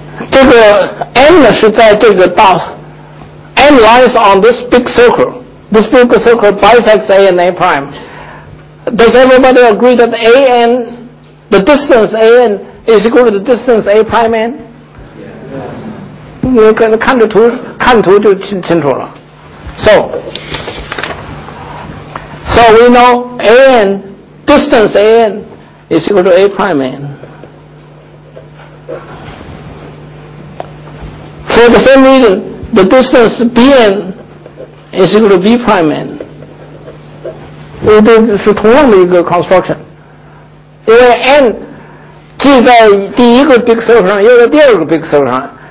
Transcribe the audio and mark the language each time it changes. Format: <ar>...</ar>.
<zh>这个 N 呢是在这个大 N</zh> <en>lies on this big circle. This big circle bisects A and A prime. Does everybody agree that AN, the distance AN is equal to the distance A prime N?</en> <zh>你看着图，看图就清楚了。So</zh> <en>So we know an, distance an is equal to a prime n. For the same reason, the distance bn is equal to b prime n.</en> <zh>这是同样的一个 construction， 因为 n 既在第一个 big circle 上，又在第二个 big circle 上。</zh>